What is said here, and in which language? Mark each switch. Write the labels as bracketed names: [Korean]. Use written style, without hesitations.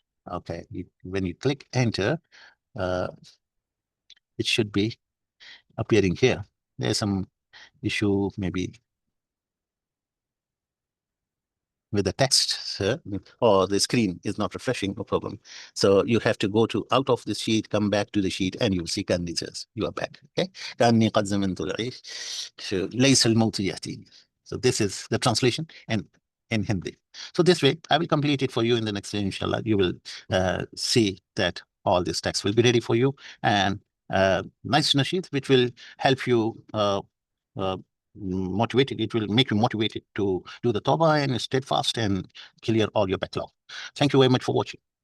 [English] Okay, when you click enter, it should be appearing here. There's some issue maybe with the text, or the screen is not refreshing, no problem. So you have to go to out of the sheet, come back to the sheet, and you'll see [Arabic] كأني [English] says you are back. Okay. [Arabic] كأني قد زمنت العيش ليس الموت يأتيني. [English] So this is the translation, and in Hindi. So this way, I will complete it for you in the next day, inshallah. You will see that all this text will be ready for you, and nice nasheed, which will help you uh, motivated. It will make you motivated to do the tawbah and steadfast and clear all your backlog. Thank you very much for watching.